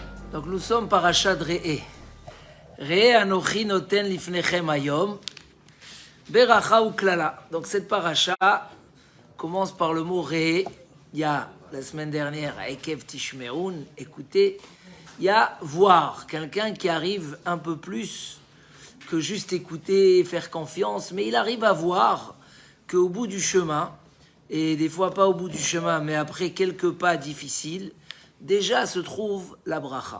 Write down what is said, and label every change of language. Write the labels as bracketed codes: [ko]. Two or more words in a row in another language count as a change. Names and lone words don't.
[fr] Donc nous sommes [he] פרשת ראה. ראה אנכי נותן לפניכם היום ברכה וקללה. [fr] Donc cette parasha commence par le mot Re'eh. Il y a la semaine dernière [he] עקב תשמעון, [fr] écoutez. Il y a voir, quelqu'un qui arrive un peu plus que juste écouter, faire confiance, mais il arrive à voir qu'au bout du chemin, et des fois pas au bout du chemin, mais après quelques pas difficiles, déjà se trouve la bracha.